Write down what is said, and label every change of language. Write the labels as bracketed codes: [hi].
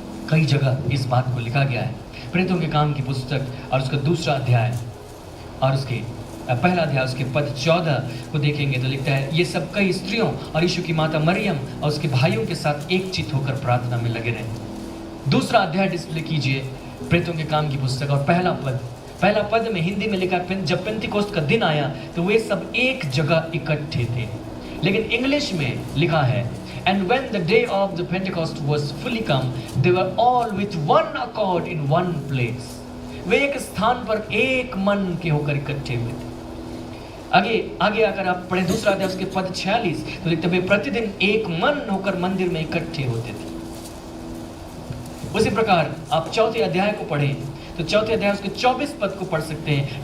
[hi] कई जगह इस बात को लिखा गया है। प्रेरितों के काम की पुस्तक और उसका दूसरा अध्याय और उसके पहला अध्याय उसके पद 14 को देखेंगे तो लिखता है, ये सब कई स्त्रियों और यीशु की माता मरियम और उसके भाइयों के साथ एक चित्त होकर प्रार्थना में लगे रहे। दूसरा अध्याय डिस्प्ले कीजिए, प्रेरितों के काम की पुस्तक, और पहला पद में हिंदी में लिखा, जब पेंतिकोस्त का दिन आया तो वे सब एक जगह इकट्ठे थे। लेकिन इंग्लिश में लिखा है, [en] and when the day of the Pentecost was fully come, they were all with one accord in one place. [hi] वे एक स्थान पर एक मन के होकर इकट्ठे हुए थे। आगे अगर आप पढ़ें दूसरा अध्याय उसके पद 46 तो लिखते वे प्रतिदिन एक मन होकर मंदिर में इकट्ठे होते थे। उसी प्रकार आप चौथे अध्याय को पढ़ें तो चौथे अध्याय उसके 24 पद को पढ़ सकते हैं।